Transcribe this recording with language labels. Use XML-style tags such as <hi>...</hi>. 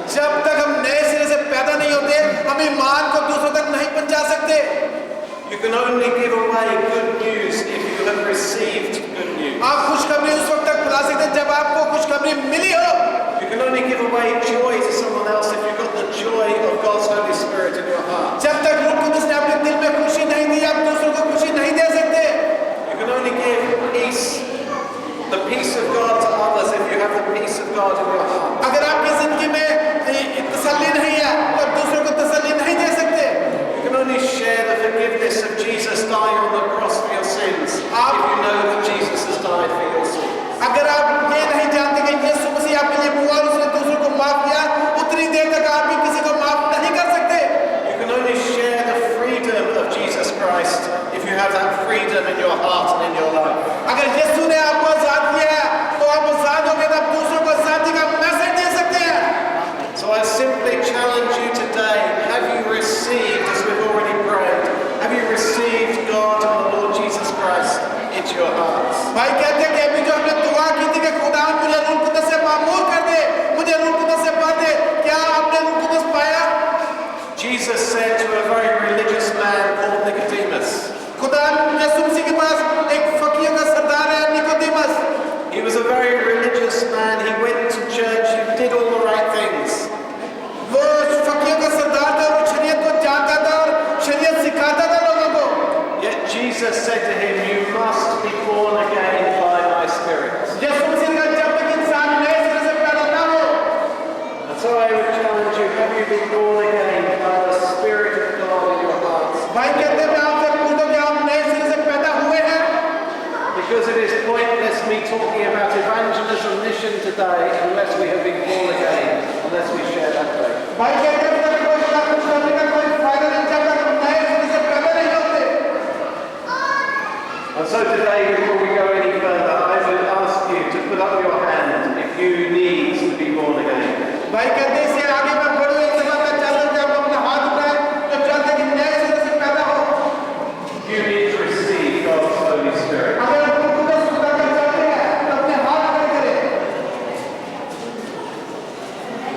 <hi>जब तक हम नए सिरे से पैदा नहीं होते हम ईमान को दूसरों तक नहीं पहुंचा सकते।</hi> <en>You can only give away good news if you have received good news.</en> <hi>आप खुशखबरी उस वक्त तक फैला सकते हैं जब आपको खुशखबरी मिली हो।</hi> <en>You can only give away joy to someone else if you've got the joy of God's Holy Spirit in your heart.</en> <hi>जब तक रूह कुद्दस ने अपने दिल में खुशी नहीं दी आप दूसरों को खुशी नहीं दे सकते।</hi> <en>You can only give peace, the peace of God to others if you have the peace of God in your heart.</en> <hi>अगर आपकी जिंदगी में तसल्ली नहीं है तो आप दूसरों को तसल्ली नहीं दे सकते।</hi> <en>You can only share the forgiveness of Jesus dying on the cross for your sins if you know that Jesus has died for your sins.</en> <hi>अगर आप ये नहीं जानते कि यीशु मसीह आपके लिए हुआ और उसने दूसरों को माफ किया उतनी देर तक आप भी किसी को माफ नहीं कर सकते।</hi> <en>You can only share the freedom of Jesus Christ if you have that freedom in your heart and in your life.</en> <hi>अगर यीशु ने आपको आजाद किया है तो आप आजाद हो गए तो आप दूसरों को आजादी का मैसेज दे सकते हैं।</hi> <en>So I simply challenge you today, have you received, as we've already prayed, have you received God and the Lord Jesus Christ into your hearts?</en> <hi>भाई कहते हैं कि अभी जो हमने दुआ की थी कि खुदा मुझे रूह कुद्दस से मामूर कर दे, मुझे रूह कुद्दस से भर दे, क्या आपने रूह कुद्दस पाया?</hi> <en>Jesus said to a very religious man called Nicodemus,</en> <hi>खुदा यीशु मसीह के पास एक फकीर का सरदार है Nicodemus.</hi> <en>he was a very religious man, he went to church, he did all the right things.</en> <hi>वो फकीर का सरदार था, वो शरीयत को जानता था और शरीयत सिखाता था लोगों को।</hi> <en>Yet Jesus said to him, you must be born again by my Spirit.</en> <hi>यीशु मसीह ने कहा जब तक इंसान नए सिरे से पैदा ना हो।</hi> <en>And so I would challenge you, have you been born again by the Spirit of God in your hearts?</en> <hi>भाई कहते हैं मैं आपसे पूछता हूं कि आप नए सिरे से पैदा हुए हैं?</hi> <en>Because it is pointless me talking about evangelism mission today unless we have been born again, unless we share that faith.</en> <hi>भाई कहते हैं कि कोई कुछ करने का कोई फायदा नहीं जब तक हम नए सिरे से पैदा नहीं होते।</hi> <en>And so today, before we go any further, I would ask you to put up your hand if you need to be born again.</en> <hi>भाई कहते हैं इससे आगे मैं बढ़ूं एक दफा मैं चाहता हूं कि आप अपना हाथ उठाएं तो चाहते हैं कि नए सिरे से पैदा हो।</hi> <en>You need to receive God's Holy Spirit.</en> <hi>अगर आप रूह कुद्दस खुदा का चाहते हैं तो अपने हाथ खड़े करें।</hi>